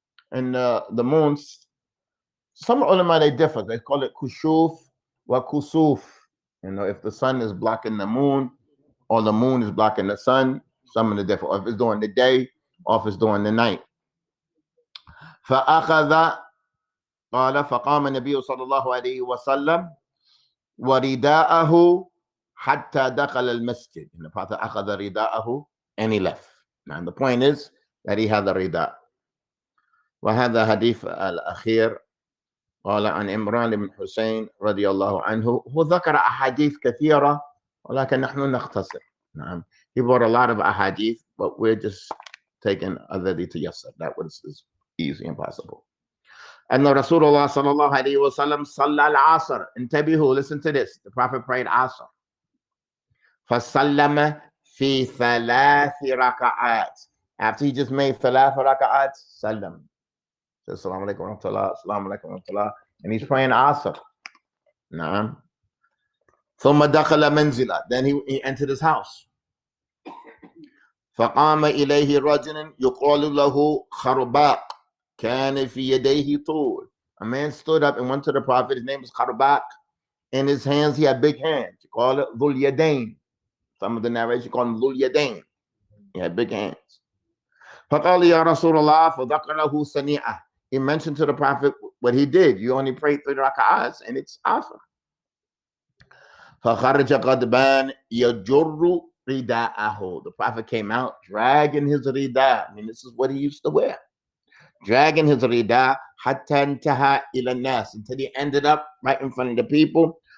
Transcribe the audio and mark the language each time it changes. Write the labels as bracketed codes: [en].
[en] And the moons, some ulama, they differ. They call it kushuf wa kusuf. You know, if the sun is blocking the moon, or the moon is blocking the sun, some of the differ. Or if it's during the day, or if it's during the night. [ar] فَأَخَذَ قال فقام النبي صلى الله عليه وسلم ورداءه حتى دخل المسجد. [en] And the Prophet [ar] أخذ رداءه [en] and he left. Now the point is that he had the رداء. [ar] وهذا حديث الأخير. قال عن عمران بن حسين رضي الله عنه. هو ذكر أحاديث كثيرة ولكن نحن نختصر. نعم. [en] He brought a lot of ahadith, but we're just taking [ar] الذي تيسر. [en] That was easy and possible. [ar] أن رسول الله صلى الله عليه وسلم صلى العصر. انتبهوا, [en] listen to this. The Prophet prayed عصر. [ar] فسلم في 3 ركعات. [en] After he just made 3 ركعات, سلم. Assalamu alaikum wa rahmatullah, assalamu alaikum wa rahmatullah. And he's praying عصر. [ar] نعم. ثم دخل منزله. [en] Then he entered his house. [ar] فقام إليه رجل يقال له خرباق. كان في يديه طول. [en] A man stood up and went to the Prophet. His name is Kharbaq. In his hands, he had big hands. You call it Dhul Yadain. Some of the narration call him Dhul Yadain. He had big hands. [ar] فقال يا رسول الله فذكره سنيئة. [en] He mentioned to the Prophet what he did. You only prayed 3 rak'ahs and it's awesome. [ar] فخرج غضبان يجر رداءه. [en] The Prophet came out dragging his rida. I mean, this is what he used to wear. Dragging his rida [ar] حتى انتهى إلى الناس, [en] until he ended up right in front of the people.